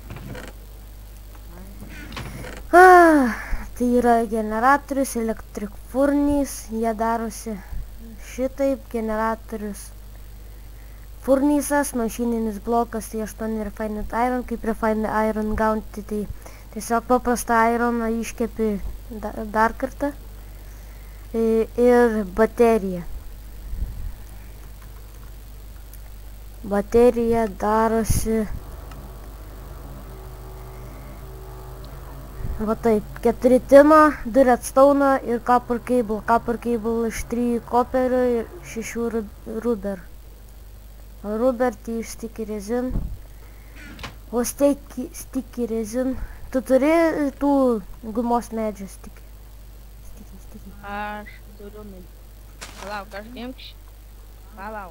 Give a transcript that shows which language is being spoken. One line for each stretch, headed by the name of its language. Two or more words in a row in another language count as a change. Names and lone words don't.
Lithuanian: Tai yra generatorius,
English: electric furnace,
Lithuanian: jie darosi šitaip, generatorius furnace'as, mašininis blokas, tai 8
English: refined iron,
Lithuanian: kaip
English: refined iron
Lithuanian: gauti, tai tiesiog paprastą ironą iškepi dar kartą. Ir baterija. Baterija darosi va taip, 4 tino, 2 redstone ir
English: copper cable. Copper cable
Lithuanian: iš 3 koperio ir 6 rubber. Rubber tai iš
English: sticky resin. O sticky resin.
Lithuanian: Tu turi tų gumos medžių sticky? Aš turiu Palauk, aš imk Palauk.